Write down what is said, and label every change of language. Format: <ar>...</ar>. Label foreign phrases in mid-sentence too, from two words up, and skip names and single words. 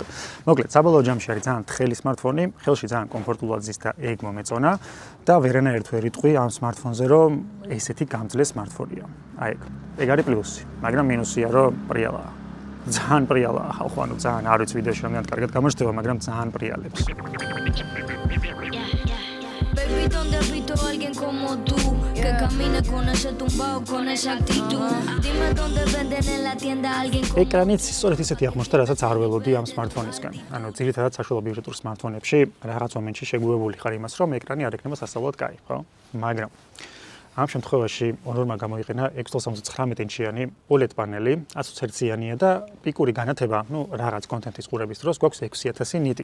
<ka>მოკლედ, საბოლოო ჯამში არის ძალიან თხელი smartphone, ხელში ძალიან კომფორტულად ზის და ეგ მომეწონა და ვერანაირად ვერ იტყვი ამ smartphone-ზე, რომ ესეთი გამძლე smartphone-ია. აი ეგ არის პლუსი, მაგრამ მინუსია, რომ პრიალაა. ძალიან პრიალაა, ხალხო, ანუ ძალიან არ ვიცი ვიდეოში რამდენად კარგად გამოჩნდება, მაგრამ ძალიან პრიალებს.</ka> <es>Baby, ¿dónde has visto a alguien como tú? Que camina con ese tumbao, con esa actitud. Dime dónde venden en la tienda alguien como</es> <ka>ეკრანიც სწორედ ისეთი აღმოჩნდა, რასაც არ ველოდი ამ smartphone-ისგან. ანუ ძირითადად საშუალო ბიუჯეტურ smartphone-ებში რაღაც მომენტში შეგვიებული ხარ იმას, რომ ეკრანი არ ექნება სასწავლად კაი, ხო? მაგრამ ამ შემთხვევაში Honor-მა გამოიყენა 679 ინჩიანი OLED პანელი, 120 Hz-იანია და პიკური განათება, ну, რაღაც კონტენტის ყურების დროს გვაქვს 6000 ნიტი.</ka>